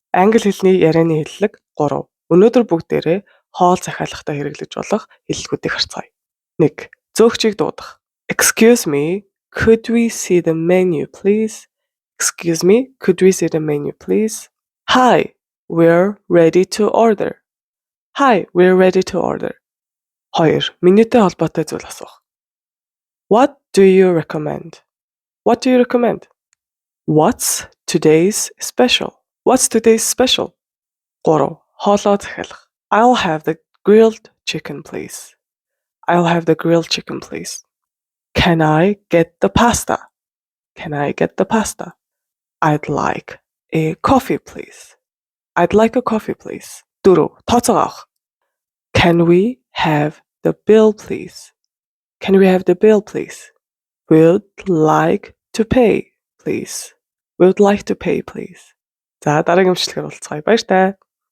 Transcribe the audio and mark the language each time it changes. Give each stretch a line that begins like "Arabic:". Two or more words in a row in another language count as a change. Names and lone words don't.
Mongolian: Англи хэлний ярианы хэллэг 3. Өнөөдөр бүгдээрээ хоол захиалгатай хэрэглэж болох хэллэгүүдийг харцгаая. 1. Зөөгчийг дуудах.
English: Excuse me, could we see the menu, please? Excuse me, could we see the menu, please? Hi, we're ready to order. Hi, we're ready to order. 2.
Mongolian: Менютэй холбоотой зүйл асуух.
English: What do you recommend? What do you recommend? What's today's special? What's today's special? 3.
Mongolian: Хоолоо захиалах.
English: I'll have the grilled chicken, please. I'll have the grilled chicken, please. Can I get the pasta? Can I get the pasta? I'd like a coffee, please. I'd like a coffee, please. 4.
Mongolian: Тооцоогоо авах.
English: Can we have the bill, please? Can we have the bill, please? We'd like to pay, please. We'd like to pay, please.
Mongolian: За дараагийн эмчилгээр уулзцаая. Баяр таа.